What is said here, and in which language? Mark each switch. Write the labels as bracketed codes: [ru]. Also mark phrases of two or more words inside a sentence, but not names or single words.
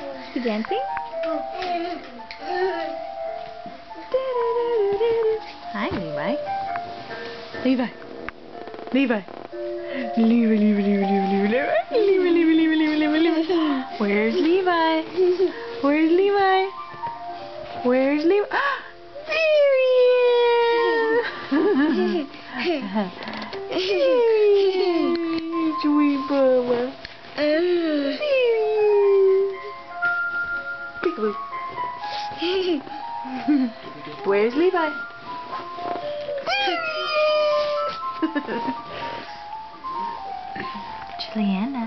[en] You dancing? Hi, Levi. Levi. Levi. Levi, Levi, Levi, Levi, Levi, Levi, Levi, Levi, Levi, Levi, Levi. Where's Levi? Where's Levi? Where's Levi? There he is! Sweet Bubba. Peekaboo. Where's Levi? Juliana.